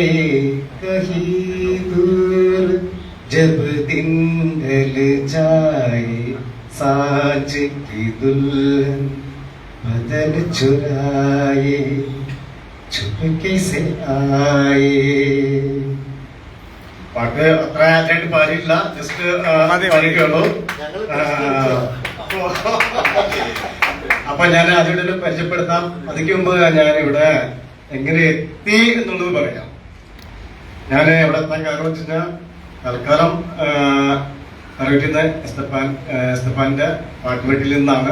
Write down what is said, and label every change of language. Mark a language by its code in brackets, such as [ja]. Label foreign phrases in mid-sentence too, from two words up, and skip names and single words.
[hi] कहीं दूर जब दिन ढल जाए, सांझ की दुल्हन बदन चुराए, चुपके से आए. [ml] പാട്ട് അത്ര ആയിട്ട് പാടിയില്ല, ജസ്റ്റ് പാടിക്കുള്ളൂ. അപ്പൊ ഞാൻ അതിവിടെ പരിചയപ്പെടുത്താം. അതിക്ക് മുമ്പ് ഞാൻ ഇവിടെ എങ്ങനെ എത്തി എന്നുള്ളത് പറയാം. ഞാൻ എവിടെ എത്താൻ കാരണം വെച്ച് കഴിഞ്ഞാൽ തൽക്കാലം അറിയിക്കുന്ന എസ്തപ്പാന്റെ പാട്ടുവീട്ടിൽ നിന്നാണ്.